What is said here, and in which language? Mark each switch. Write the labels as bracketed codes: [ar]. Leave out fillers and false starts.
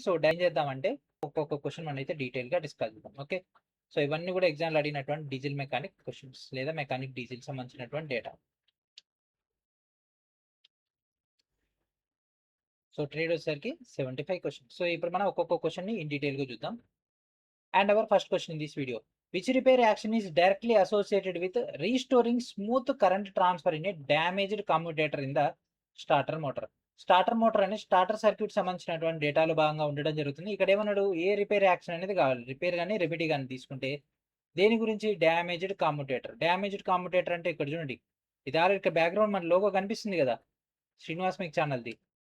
[te] So, ఏం చేద్దామంటే ఒక్కొక్క క్వెషన్ మనమైతే డీటెయిల్‌గా డిస్కస్ చేద్దాం. ఓకే. సో, ఇవన్నీ కూడా ఎగ్జామ్‌లో అడిగినటువంటి డీజిల్ మెకానిక్ క్వెషన్స్ లేదా మెకానిక్ డీజిల్ సంబంధించినటువంటి డేటా. సో, ట్రేడ్ వచ్చేసరికి 75 క్వెషన్స్. సో, ఇప్పుడు మనం ఒక్కొక్క క్వెషన్‌ని ఇన్ డీటెయిల్‌గా చూద్దాం. [en] And our first question in this video, which repair action is directly associated with restoring smooth current transfer in a damaged commutator in the starter motor? [te] Starter motor అనేది starter circuit సంబంధించినటువంటి డేటాలో భాగంగా ఉండడం జరుగుతుంది. ఇక్కడ ఏమన్నాడు, ఏ రిపేర్ యాక్షన్ అనేది కావాలి, రిపేర్ కానీ రెమెడీ కానీ తీసుకుంటే దేని గురించి, డ్యామేజ్డ్ కామ్యుటేటర్. డ్యామేజ్డ్ కామ్యుటేటర్ అంటే ఇక్కడ చూడండి, ఇది ఆల్రెడీ ఇక్కడ బ్యాక్గ్రౌండ్ మన లోగో కనిపిస్తుంది కదా శ్రీనివాస్ మిక్ ఛానల్ది.